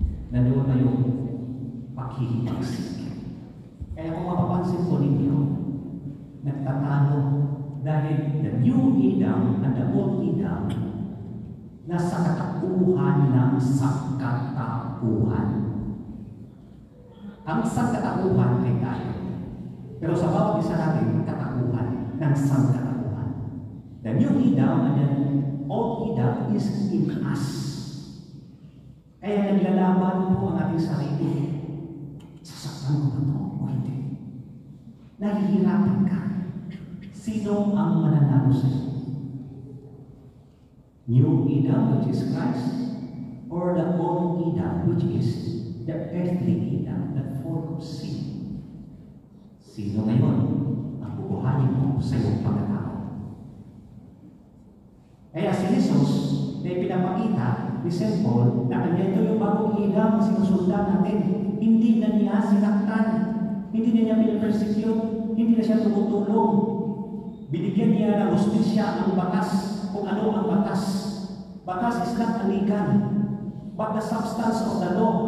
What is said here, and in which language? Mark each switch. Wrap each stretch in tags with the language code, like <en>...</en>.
<tl>Nandun ba yung pakihimagsik? Kaya kung mapapansin po ninyo, nagtatalo dahil</tl> <en>the new Adam and the old Adam</en> <tl>nasa katapuhan ng sangkatauhan. Ang sangkatauhan ay tayo. Pero sa bawat isa natin, katapuhan ng sangkatauhan.</tl> <en>The new Adam and the old Adam is in us.</en> <tl>Kaya naglalaban po ang ating sarili. Sasaktan ko ba ito o hindi? Nahihirapan ka. Sino ang mananalo sa'yo?</tl> <en>New Adam, which is Christ, or the old Adam, which is the earthly Adam that full of sin?</en> <tl>Sino ngayon ang bubuhayin mo sa iyong pagkatao? Kaya si Jesus na ipinapakita ni St. Paul na kanya ito yung bagong Adam na sinusundan natin. Hindi na niya sinaktan, hindi na niya pinapersecute, hindi na siya tumutulong. Binigyan niya ng hustisya ang batas, kung ano ang batas.</tl> <en>Batas is not a legal, but the substance of the law.</en>